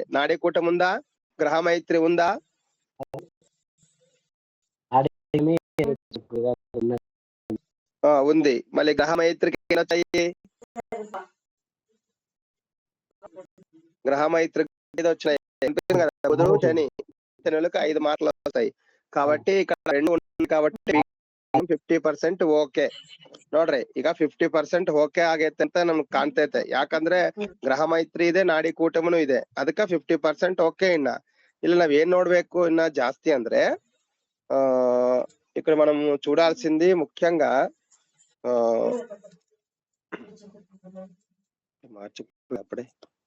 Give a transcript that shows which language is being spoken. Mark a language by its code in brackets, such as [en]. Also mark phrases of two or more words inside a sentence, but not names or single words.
[te] నాడీ కూటమి ఉందా? గ్రహమైత్రి ఉందా? ఉంది. మళ్ళీ గ్రహమైత్రికి వచ్చాయి, గ్రహమైత్రికి వచ్చినాయి కదా, బుధుడు శని, శనులకు 5 మార్కులు వస్తాయి. కాబట్టి ఇక్కడ 2 ఉన్నాయి కాబట్టి 50% [kn] ಓಕೆ ನೋಡ್ರಿ. ಈಗ 50% ಓಕೆ ಆಗೈತೆ ಅಂತ ನಮ್ಗೆ ಕಾಣ್ತೈತೆ. ಯಾಕಂದ್ರೆ ಗ್ರಹ ಮೈತ್ರಿ ಇದೆ, ನಾಡಿ ಕೂಟಮನು ಇದೆ, ಅದಕ್ಕ 50% ಓಕೆ. ಇಲ್ಲ ನಾವ್ ಏನ್ ನೋಡ್ಬೇಕು ಇನ್ನ ಜಾಸ್ತಿ ಅಂದ್ರೆ [te] ఇక్కడ మనం చూడాల్సింది ముఖ్యంగా మార్చిపోయి అప్పుడే